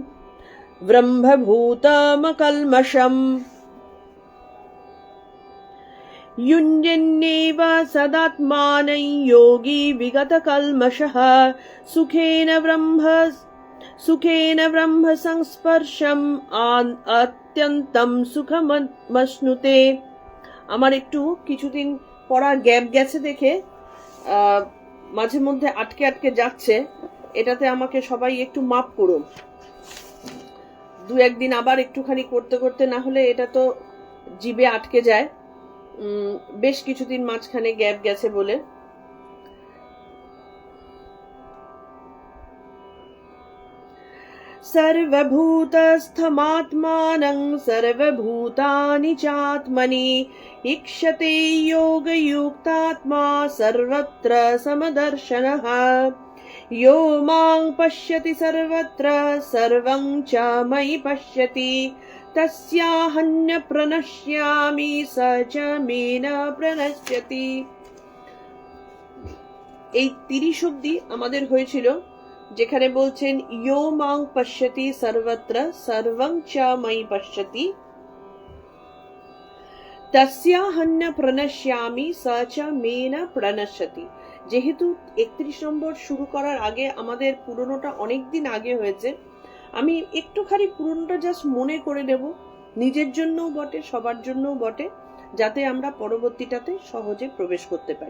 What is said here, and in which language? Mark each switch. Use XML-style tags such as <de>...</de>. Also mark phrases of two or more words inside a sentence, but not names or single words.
<sa>ब्रह्मभूतमकल्मषम् युञ्जन्नेव सदात्मानं योगी विगतकल्मषः सुखेन ब्रह्म संस्पर्शम् अत्यन्तं सुखमश्नुते।</sa> <bn>আমার একটু কিছুদিন পড়া গ্যাপ গেছে দেখে মাঝে মধ্যে আটকে আটকে যাচ্ছে, এটাতে আমাকে সবাই একটু মাপ করুন। দু একদিন আবার একটুখানি করতে করতে, না হলে এটা তো জিভে আটকে যায়। বেশ কিছুদিন মাঝখানে গ্যাপ গেছে বলে।</bn> <sa>सर्वभूतस्थमात्मानं सर्वभूतानि चात्मनि ईक्षते योगयुक्तात्मा सर्वत्र समदर्शनः यो मां पश्यति सर्वत्र सर्वं च मयि पश्यति तस्याहन्य प्रणश्यामि स च मे न प्रणश्यति।</sa> <bn>এই 30 অবধি আমাদের হয়েছিল, যেখানে বলছেন</bn> <sa>यो मां पश्यति सर्वत्र सर्वं च मयि पश्यति तस्याहन्य प्रणश्यामि स च मे न प्रणश्यति।</sa> <bn>যেহেতু 31 নম্বর শুরু করার আগে আমাদের পুরনোটা অনেকদিন আগে হয়েছে, আমি একটুখানি পুরনোটা জাস্ট মনে করে নেব, নিজের জন্যও বটে সবার জন্যও বটে, যাতে আমরা পরবর্তীটাতে সহজে প্রবেশ করতে পারি।</bn>